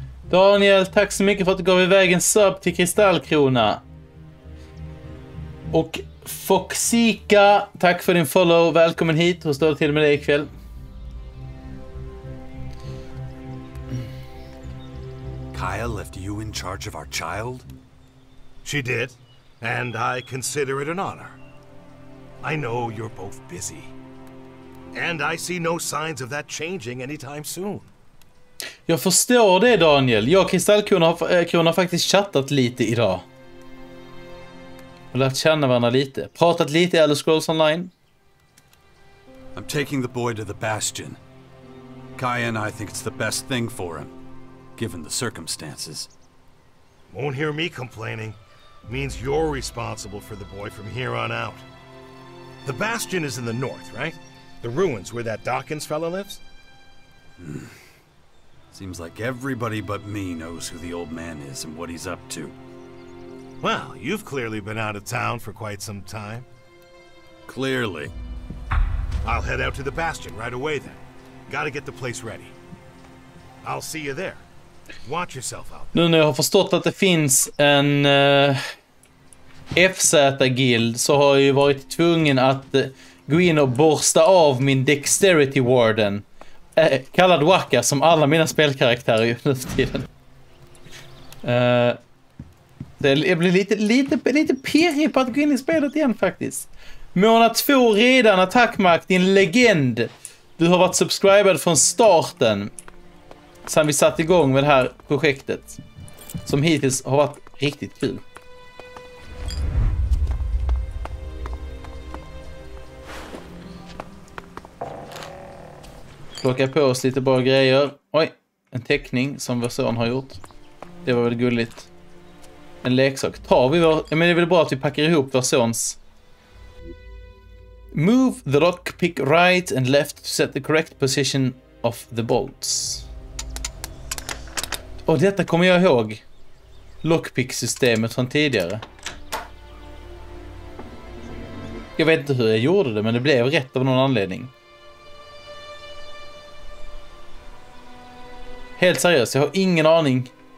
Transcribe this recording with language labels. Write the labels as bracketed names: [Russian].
[Swedish] Daniel, tack så mycket för att du gav iväg en sub till Kristallkrona. Och Foxika, tack för din follow. Välkommen hit. Hur står det till med dig ikväll? [English] Kaya left you in charge of our child? She did, and I consider it an honor. I know you're both busy. And I see no signs of that changing anytime soon. [Swedish] Jag förstår det, Daniel. Jag och Kristallkrona har faktiskt chattat lite idag. Och lärt känna varandra lite. Pratat lite i Elder Scrolls Online. [English] I'm taking the boy to the Bastion. Kaya and I think it's the best thing for him, given the circumstances. Won't hear me complaining. Means you're responsible for the boy from here on out. The Bastion is in the north, right? The ruins where that Dawkins fella lives? Seems like everybody but me knows who the old man is and what he's up to. Well, you've clearly been out of town for quite some time. Clearly. I'll head out to the Bastion right away then. Gotta get the place ready. I'll see you there. Watch yourself out. [Swedish] Nu när jag har förstått att det finns en FZ-guild så har jag ju varit tvungen att gå in och borsta av min Dexterity Warden. Kallad Wakkaah, som alla mina spelkaraktärer gör nu för tiden. Jag blir lite pirrig på att gå in i spelet igen faktiskt. Månad 2 redan, attackmark, din legend. Du har varit subscribed från starten. Sen vi satt igång med det här projektet. Som hittills har varit riktigt kul. Plocka på oss lite bra grejer. Oj, en teckning som vår son har gjort. Det var väl gulligt. En leksak. Tar vi vår... Men det är väl bra att vi packar ihop vår sons. [English] Move the lockpick right and left to set the correct position of the bolts. [Swedish] Och detta kommer jag ihåg. Lockpick-systemet från tidigare. Jag vet inte hur jag gjorde det, men det blev rätt av någon anledning. Helt seriöst, jag har ingen aning.